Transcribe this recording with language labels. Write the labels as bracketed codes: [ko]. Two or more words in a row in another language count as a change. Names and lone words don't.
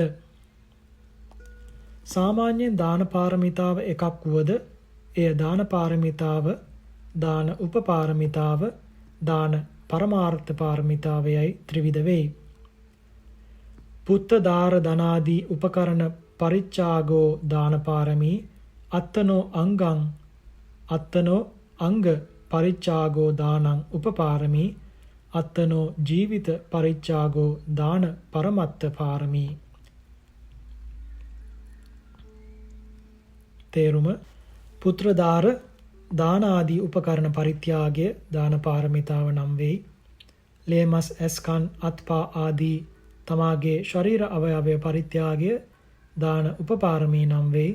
[si] සාමාන්‍යයෙන් දාන පාරමිතාව එකක් වුවද එය දාන පාරමිතාව, දාන උපපාරමිතාව, දාන පරමාර්ථ පාරමිතාව යයි ත්‍රිවිධ වෙයි. [pi] පුත්ත දාර ධනාදී උපකරණ පරිච්ඡාගෝ දාන පාරමී අත්තනෝ අංගං අත්තනෝ අංග පරිච්ඡාගෝ දානං උපපාරමී අත්තනෝ ජීවිත පරිච්ඡාගෝ දාන පරමත්ත පාරමී. [si] තේරුම පුත්‍රදාර දාන ආදී උපකරණ පරිත්‍යාගය දාන පාරමිතාව නම් වෙයි. ලේමස් ඇස්කන් අත්පා ආදී තමාගේ ශරීර අවයවය පරිත්‍යාගය දාන උපපාරමී නම් වෙයි.